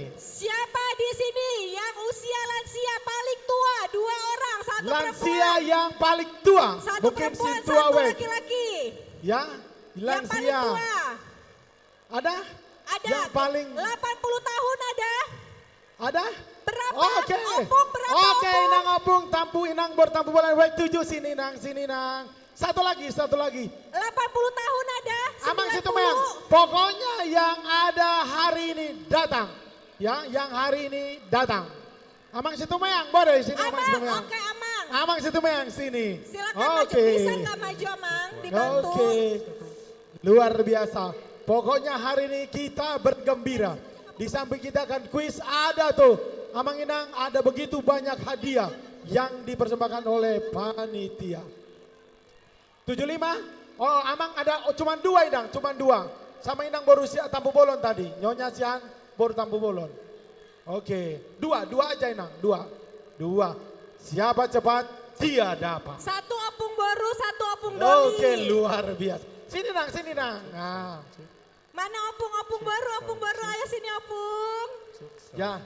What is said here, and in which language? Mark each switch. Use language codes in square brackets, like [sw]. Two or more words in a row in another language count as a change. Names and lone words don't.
[id] Siapa di sini yang usia lansia paling tua? 2 orang, satu Lansia perempuan. yang paling tua. Satu Mungkin perempuan, Sintua satu Wek. laki-laki. Ya, Yang paling lansia. tua. Ada? Ada. Yang paling 80 tahun ada. ada? Berapa? Oke. Opung berapa? Oke, Opung? Inang Opung, tampu Inang bertampu bola Wek 7 sini Inang, sini Inang. Satu lagi. 80 tahun ada. Amang 90. situ Meyang. Pokoknya yang ada hari ini datang. Ya, yang hari ini datang. Amang situ Meyang, boleh sini Amang situ Meyang. Oke, Amang. Amang situ Meyang sini. Silakan maju. Bisa nggak maju, Amang? Dibantu. Oke. Luar biasa. Pokoknya hari ini kita bergembira. Di samping kita akan kuis ada tuh. Amang Inang ada begitu banyak hadiah yang dipersembahkan oleh panitia. 75? Oh, Amang ada cuma 2 Inang, cuma 2. Sama Inang baru tampu bolon tadi. Nyonya Sian baru tampu bolon. Oke, 2 aja Inang, 2. Siapa cepat dia dapat. Satu opung baru, satu [bbc] opung doli. [id] Oke, luar biasa. Sini Nang. Nah. Mana opung baru, ayo sini opung. Ya.